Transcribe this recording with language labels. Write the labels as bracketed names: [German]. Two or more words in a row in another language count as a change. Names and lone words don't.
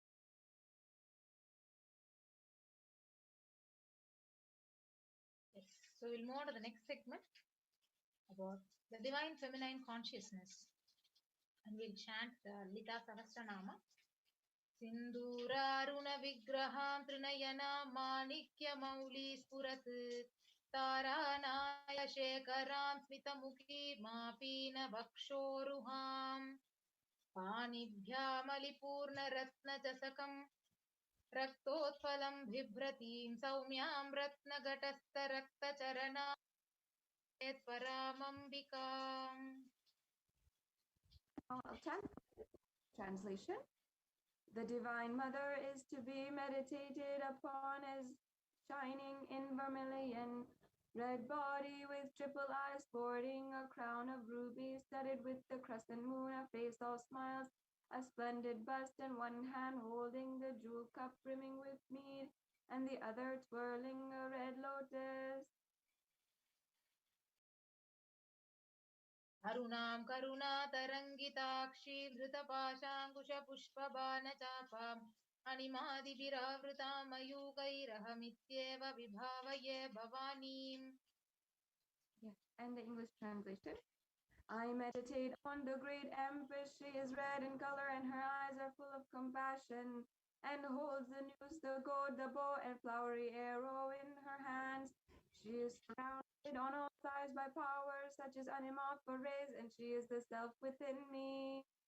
[English] Yes. So we'll move on to the next segment about the divine feminine consciousness. And we'll chant the Lita Sahasranama. [Sanskrit] सिन्दूरारुण विग्रहं त्रिनयन माणिक्य मौलि स्फुरत् तारानायक शेखरं स्मितमुखी मापीन वक्षोरुहं पाणिभ्यामलिपूर्ण रत्न चषकं रक्तोत्पलं बिभ्रतीं सौम्यां रत्नघटस्थरक्तचरणा परामम्बिकाम्. [English] Translation. The Divine Mother is to be meditated upon as shining in vermilion, red body with triple eyes, sporting a crown of rubies studded with the crescent moon, a face all smiles, a splendid bust, and one hand holding the jewel cup brimming with mead, and the other twirling a red lotus. [Sanskrit] अरुणां करुणा तरङ्गिताक्षीं धृतपाशाङ्कुश पुष्पबाणचापाम् अणिमादिभिरावृतां मयूखैरहमित्येव विभावये भवानीम्. [English] Yes, and the English translation. I meditate on the great Empress. She is red in color and her eyes are full of compassion, and holds the noose, the gourd, the bow, and flowery arrow in her hands. She is surrounded on all sides by powers such as Animal for rays, and she is the self within me.